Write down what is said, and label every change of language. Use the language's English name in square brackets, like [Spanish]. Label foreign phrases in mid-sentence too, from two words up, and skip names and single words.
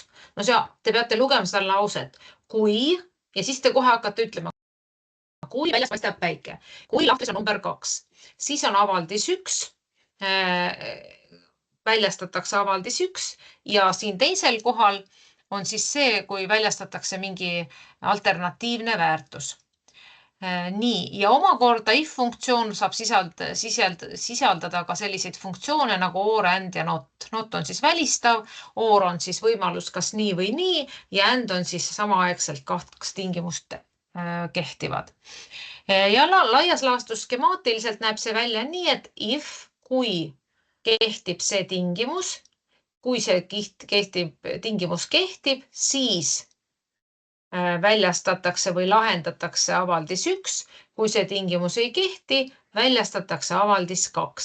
[Estonian] No te peate lugema seda lauset, kui ja siis te kohe hakkate ütlema, kui väljas paistab päike, kui lahtris on number 2, siis on avaldis 1, väljastatakse avaldis 1 ja siin teisel kohal on siis see, kui väljastatakse mingi alternatiivne väärtus. Nii, ja omakorda if-funktsioon saab sisaldada ka selliseid funktsioone nagu or, and ja not. Not on siis välistav, or on siis võimalus kas nii või nii ja and on siis samaaegselt 2 tingimust kehtivad. Ja laias laastus skemaatiliselt näeb see välja nii, et if, kui kehtib see tingimus, kui see tingimus kehtib, siis väljastatakse või lahendatakse avaldis 1, kui see tingimus ei kehti, väljastatakse avaldis 2.